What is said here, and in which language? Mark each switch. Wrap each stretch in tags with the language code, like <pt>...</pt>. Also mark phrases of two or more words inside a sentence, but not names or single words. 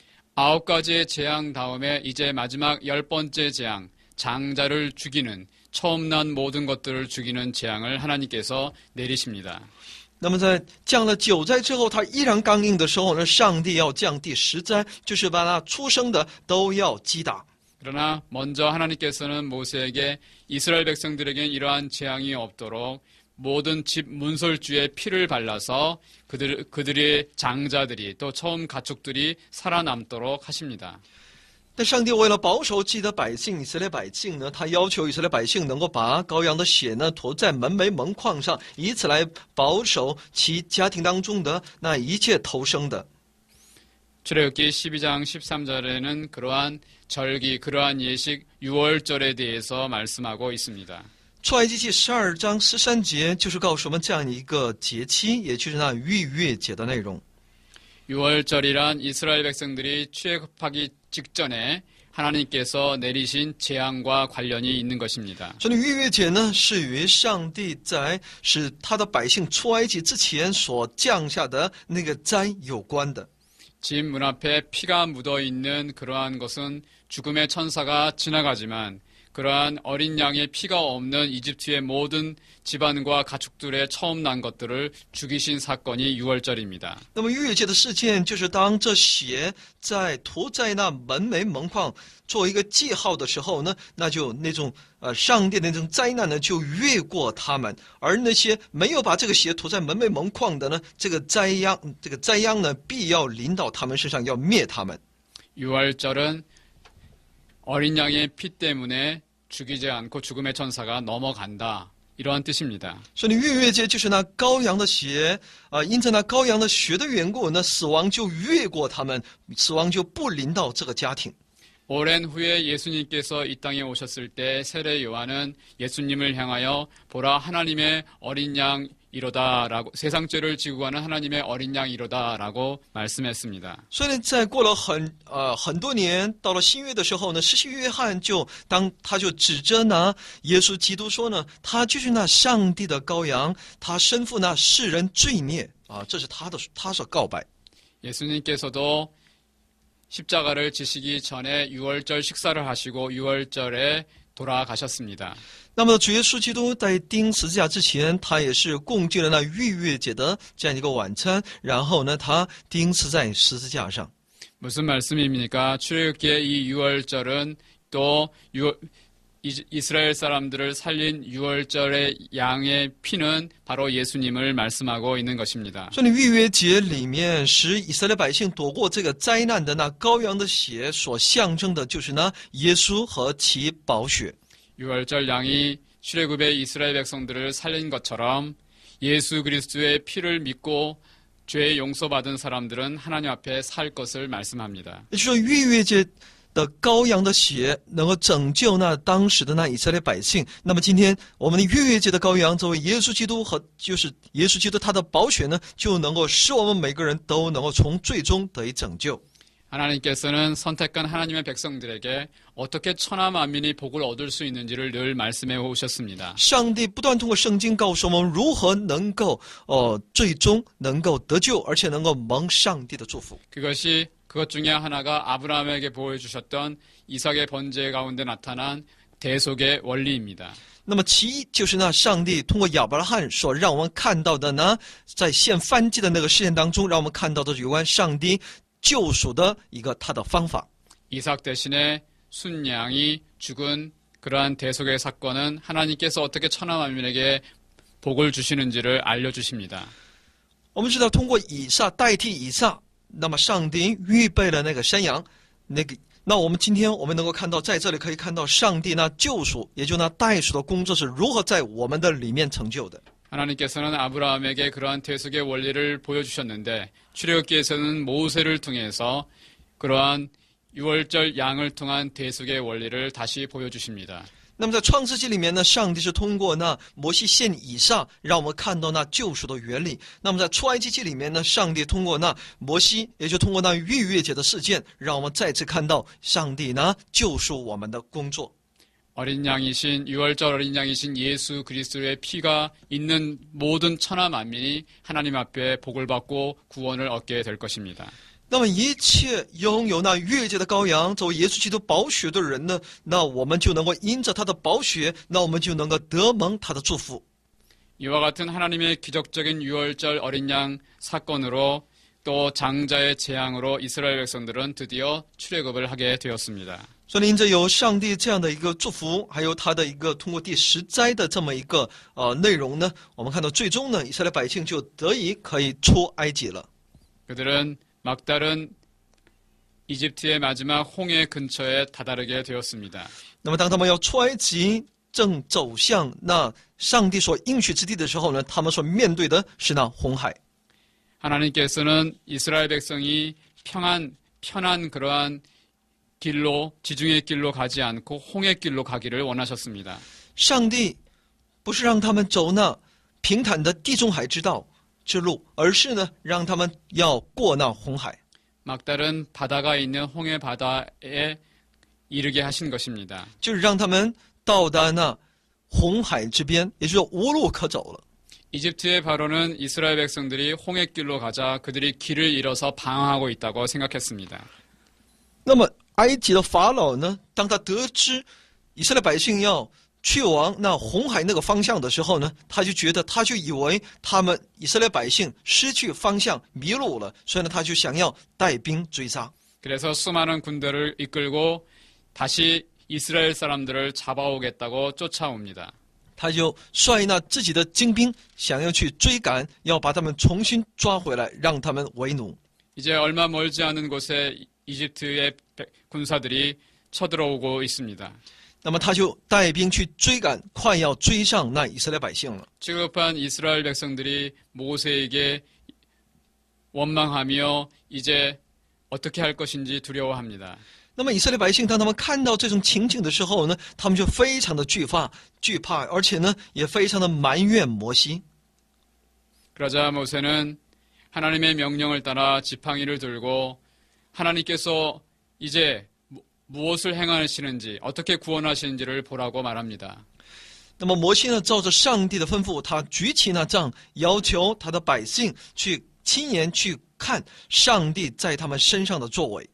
<ko>9가지의 재앙 다음에 이제 마지막 10번째 재앙, 장자를 죽이는, 처음 난 모든 것들을 죽이는 재앙을 하나님께서 내리십니다.</ko> <zh>那么在降了9灾之后，他依然刚硬的时候呢，上帝要降第10灾，就是把那出生的都要击打。</zh> <ko>그러나 먼저 하나님께서는 모세에게 이스라엘 백성들에겐 이러한 재앙이 없도록 모든 집 문설주에 피를 발라서 그들의 장자들이 또 처음 가축들이 살아남도록 하십니다.</ko> <zh>但上帝为了保守自己的百姓以色列百姓呢，他要求以色列百姓能够把羔羊的血呢涂在门楣门框上，以此来保守其家庭当中的那一切头生的。</zh> <ko>출애굽기 12장 13절에는 그러한 절기, 그러한 예식, 유월절에 대해서 말씀하고 있습니다.</ko> <zh>出埃及记12章13节就是告诉我们这样一个节期，也就是那逾越节的内容。</zh> <ko>유월절이란 이스라엘 백성들이 출애굽하기 직전에 하나님께서 내리신 재앙과 관련이 있는 것입니다.</ko> <zh>所以逾越节呢，是与上帝在使他的百姓出埃及之前所降下的那个灾有关的。</zh> <ko>집 문 앞에 피가 묻어 있는 그러한 것은 죽음의 천사가 지나가지만 그러한 어린 양의 피가 없는 이집트의 모든 집안과 가축들의 처음 난 것들을 죽이신 사건이 유월절입니다.</ko> <zh>那么逾越节的事件，就是当这血涂在那门楣门框做一个记号的时候呢，那就那种上帝的那种灾难呢就越过他们，而那些没有把这个血涂在门楣门框的呢，这个灾殃呢必要临到他们身上，要灭他们。</zh> <ko>유월절은 어린 양의 피 때문에 죽이지 않고 죽음의 천사가 넘어간다. 이러한 뜻입니다.</ko> <zh>所以逾越节就是那羔羊的血因着那羔羊的血的缘故，那死亡就越过他们，死亡就不临到这个家庭。</zh> <ko>오랜 후에 예수님께서 이 땅에 오셨을 때 세례 요한은 예수님을 향하여 보라 하나님의 어린 양 이로다라고 세상 죄를 지고 가는 하나님의 어린 양 이로다라고 말씀했습니다.</ko> <zh>所以在过了很多年，到了新约的时候呢，施洗约翰他就指着那耶稣基督说呢，他就是那上帝的羔羊，他身负那世人罪孽这是他所告白。</zh> <ko>예수님께서도 십자가를 지시기 전에 유월절 식사를 하시고 유월절에 돌아가셨습니다.</ko> <zh>那么主耶稣基督在钉十字架之前，他也是共进了那逾越节的这样一个晚餐，然后呢，他钉死在十字架上。</zh> <ko>무슨 말씀입니까? 출애굽기의 이 유월절은 또 이스라엘 사람들을 살린 유월절의 양의 피는 바로 예수님을 말씀하고 있는 것입니다.</ko> <zh>所以逾越节里面使以色列百姓躲过这个灾难的那羔羊的血，所象征的就是呢耶稣和其宝血。</zh> <ko>유월절 양이 출애굽의 이스라엘 백성들을 살린 것처럼 예수 그리스도의 피를 믿고 죄 용서받은 사람들은 하나님 앞에 살 것을 말씀합니다.</ko> <zh>也就是说，逾越节的羔羊的血能够拯救那当时的那以色列百姓。那么今天我们的逾越节的羔羊作为耶稣基督和就是耶稣基督他的宝血呢，就能够使我们每个人都能够从最终得以拯救。</zh> <ko>하나님께서는 선택한 하나님의 백성들에게 어떻게 천하 만민이 복을 얻을 수 있는지를 늘 말씀해 오셨습니다.</ko> <zh>上帝不断通过圣经告诉我们如何能够最终能够得救，而且能够蒙上帝的祝福。</zh> <ko>그것 중에 하나가 아브라함에게 보여주셨던 이삭의 번제 가운데 나타난 대속의 원리입니다.</ko> <zh>那么其一就是那上帝通过亚伯拉罕所让我们看到的呢，在献燔祭的那个事件当中，让我们看到的有关上帝救赎的一个他的方法。</zh> <ko>이삭 대신에 순양이 죽은 그러한 대속의 사건은 하나님께서 어떻게 천하 만민에게 복을 주시는지를 알려주십니다.</ko> <zh>我们知道通过以撒代替以撒，那么上帝预备了那个山羊，那我们今天我们能够看到，在这里可以看到上帝那救赎，也就那代赎的工作是如何在我们的里面成就的。</zh> <ko>하나님께서는 아브라함에게 그러한 대속의 원리를 보여주셨는데 출애굽기에서는 모세를 통해서 그러한 유월절 양을 통한 대속의 원리를 다시 보여주십니다.</ko> <zh>那么在创世纪里面呢，上帝是通过那摩西献以撒，让我们看到那救赎的原理。那么在出埃及记里面呢，上帝通过那摩西，也就通过那逾越节的事件，让我们再次看到上帝呢救赎我们的工作。</zh> <ko>어린 양이신 유월절 어린 양이신 예수 그리스도의 피가 있는 모든 천하 만민이 하나님 앞에 복을 받고 구원을 얻게 될 것입니다.</ko> <zh>那么一切拥有那逾越节的羔羊作为耶稣基督宝血的人呢，那我们就能够因着他的宝血，那我们就能够得蒙他的祝福。</zh> <ko>이와 같은 하나님의 기적적인 유월절 어린 양 사건으로 또 장자의 재앙으로 이스라엘 백성들은 드디어 출애굽을 하게 되었습니다.</ko> <zh>所以因着有上帝这样的一个祝福，还有他的一个通过第10灾的这么一个内容呢，我们看到最终呢，以色列百姓就得以可以出埃及了。</zh> <ko>그들은 막달은 이집트의 마지막 홍해 근처에 다다르게 되었습니다.</ko> <zh>那么当他们要出埃及，正走向那上帝所应许之地的时候呢，他们所面对的是那红海。</zh> <ko>하나님께서는 이스라엘 백성이 편한 그러한 길로, 지중해 길로 가지 않고 홍해 길로 가기를 원하셨습니다.</ko> <zh>上帝不是让他们走那平坦的地中海之道之路，而是呢，让他们要过那红海。</zh> <ko>막달은 바다가 있는 홍해 바다에 이르게 하신 것입니다.</ko> <zh>就是让他们到达那红海之边，也就是无路可走了。</zh> <ko>이집트의 바로는 이스라엘 백성들이 홍해 길로 가자 그들이 길을 잃어서 방황하고 있다고 생각했습니다.</ko> <zh>那么埃及的法老呢，当他得知以色列百姓要去往那红海那个方向的时候呢，他就以为他们以色列百姓失去方向迷路了，所以呢，他就想要带兵追杀。</zh> <ko>그래서 수많은 군대를 이끌고 다시 이스라엘 사람들을 잡아오겠다고 쫓아옵니다.</ko> <zh>他就率那自己的精兵，想要去追赶，要把他们重新抓回来，让他们为奴。</zh> <ko>이제 얼마 멀지 않은 곳에 이집트의 군사들이 쳐들어오고 있습니다.</ko> <zh>那么他就带兵去追赶，快要追上那以色列百姓了。</zh> <ko>취급한 이스라엘 백성들이 모세에게 원망하며 이제 어떻게 할 것인지 두려워합니다.</ko> <zh>那么以色列百姓当他们看到这种情景的时候呢，他们就非常的惧怕，而且呢也非常的埋怨摩西。</zh> <ko>그러자 모세는 하나님의 명령을 따라 지팡이를 들고 하나님께서 이제 무엇을 행하시는지 어떻게 구원하시는지를 보라고 말합니다.</ko> <zh>那么摩西呢，照着上帝的吩咐，他举起那杖，要求他的百姓去亲眼去看上帝在他们身上的作为。</zh>